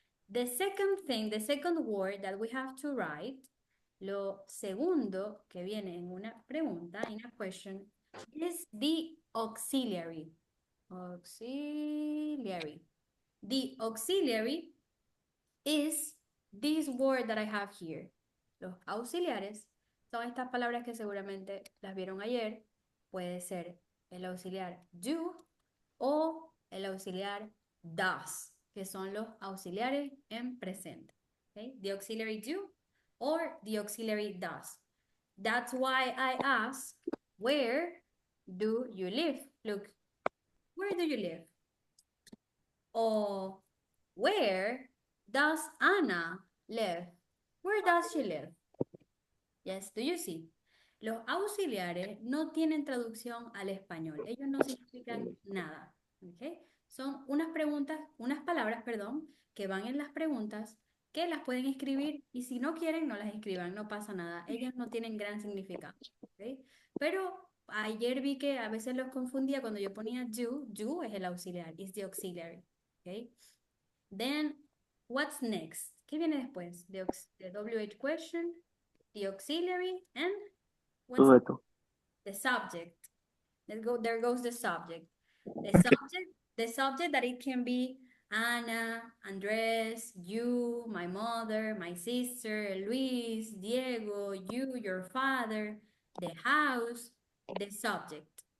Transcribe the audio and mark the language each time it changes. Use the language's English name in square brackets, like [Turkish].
[English] The second thing, the second word that we have to write, [Spanish] lo segundo que viene en una pregunta, [English] in a question, is the auxiliary. Auxiliary. The auxiliary is this word that I have here. [Spanish] Los auxiliares son estas palabras que seguramente las vieron ayer. Puede ser el auxiliar do o el auxiliar does, que son los auxiliares en presente. [English] Okay? The auxiliary do or the auxiliary does. That's why I ask, where do you live? Look, where do you live? Or where does Anna live? Where does she live? Yes, do you see? [Spanish] Los auxiliares no tienen traducción al español. Ellos no significan nada. ¿Okay? Son unas preguntas, unas palabras, perdón, que van en las preguntas que las pueden escribir y si no quieren, no las escriban, no pasa nada. Ellas no tienen gran significado. ¿Okay? Pero ayer vi que a veces los confundía cuando yo ponía do es el auxiliar, [English] is the auxiliary. ¿Okay? Then, what's next? [Spanish] ¿Qué viene después? [English] The WH question, the auxiliary, and what's [Spanish] Sujeto. [English] the subject? There goes the subject. The subject that it can be Ana, Andres, you, my mother, my sister, Luis, Diego, you, your father, the house, the subject.